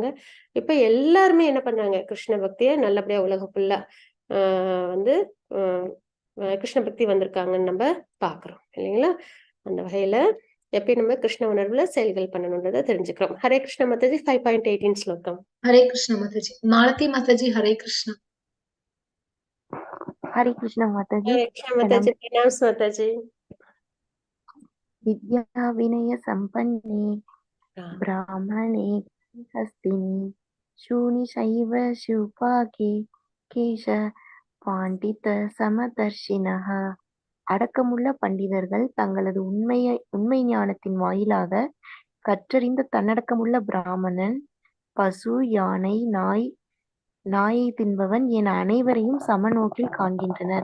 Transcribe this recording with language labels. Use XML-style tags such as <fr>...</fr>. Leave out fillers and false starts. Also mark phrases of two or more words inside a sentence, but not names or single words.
<ta>இப்ப எல்லாருமே என்ன பண்ணாங்க, கிருஷ்ண பக்தியை நல்லபடியா உலகம் ஃபுல்லா வந்து கிருஷ்ண பக்தி வந்திருக்காங்கன்னு நம்ம பாக்குறோம் இல்லைங்களா? அந்த வகையில எப்பயும் நம்ம கிருஷ்ண உணர்வுல செயல்கள் பண்ணணும்ன்றதை தெரிஞ்சுக்கிறோம். ஹரே கிருஷ்ண மாதாஜி 5.18 ஸ்லோகம். ஹரே கிருஷ்ண மாதாஜி. மாலதி மாதாஜி, ஹரே கிருஷ்ணா.</ta> <hi>हरे कृष्ण माताजी।</hi> <ta>ஹரே கிருஷ்ண மாதாஜி, பிரணாம்ஸ் மாதாஜி.</ta> <sa>विद्या विनय संपन्ने ब्राह्मणे हस्तिनी शूनि शैव शिवपाके च पण्डिताः समदर्शिनः.</sa> <ta>அடக்கமுள்ள பண்டிதர்கள் தங்களது உண்மை ஞானத்தின் வாயிலாக கற்றறிந்த தன்னடக்கமுள்ள பிராமணன், பசு, யானை, நாயை தின்பவன் என அனைவரையும் சமநோக்கில் காண்கின்றனர்.</ta>